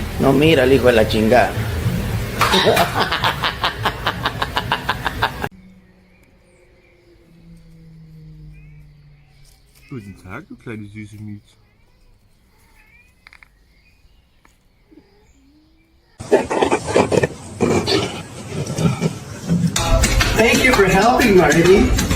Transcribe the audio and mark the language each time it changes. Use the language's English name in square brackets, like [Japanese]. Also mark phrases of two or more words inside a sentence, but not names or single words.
[Spanish] No mira el hijo de la chingada. [German] Guten Tag, du kleine süße Miet. [English] Thank you for helping, Marty.